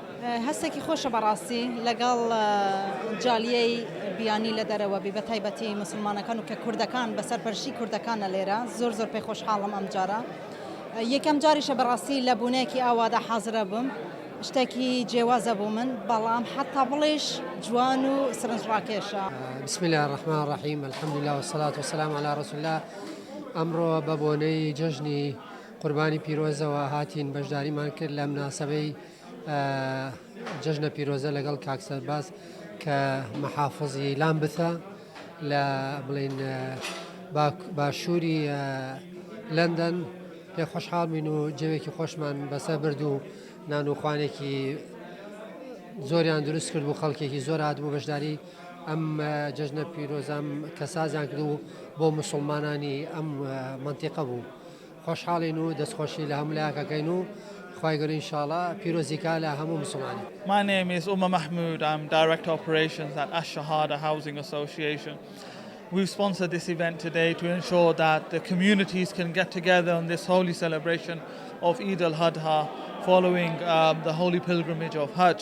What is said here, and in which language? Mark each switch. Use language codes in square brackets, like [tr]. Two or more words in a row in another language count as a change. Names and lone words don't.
[ckb] هەستێکی خۆشە بەڕاستی لەگەڵ جالیەی بیانی لە دەرەوە بە تایبەتی مسلمانەکان و کە کوردەکان بەسەر پەرشی کوردەکانە لێرە زۆر پێی خۆشحاڵم ئەم جارە. یەکەم جاریشە بەڕاستی لە بوونەیەکی ئاوادا حازرە بم، شتێکی جێوازە بوو من، بەڵام حتا بڵێش جوان و سرنجڕاکێشە. [ar] بسم الله الرحمن الرحیم، الحمد لله والصلاة والسلام على رسول الله. [ckb] ئەمڕۆ بە بۆنەی جەژنی قوربانی پیرۆزەوە هاتین بەشداریمان کرد لە مناسبەی جەژنە پیرۆزە لەگەڵ کاک سەرباز کە مەحافظی لامبثە لە بڵین باشووری لەندەن. پێ خۆشحاڵ بووین و جەوێکی خۆشمان بەسەر برد و نان و خوانێکی زۆریان دروست کرد و خەڵکێکی زۆر هاتبوو بەشداری ئەم جەژنە پیرۆزەم کە سازیان کرد و بۆ مسلمانانی ئەم منتیقە بوو. خۆشحاڵین و دەستخۆشی لە هەموو لایەکەکەین و خوای گەورە ئینشاءالله پیرۆزیکا لە هەموو مسلمانی. [en] My name is Umar Mahmood. I'm Director Operations at Ash-Shahada Housing Association. We've sponsored this event today to ensure that the communities can get together on this holy celebration of Eid al-Adha following the holy pilgrimage of Hajj.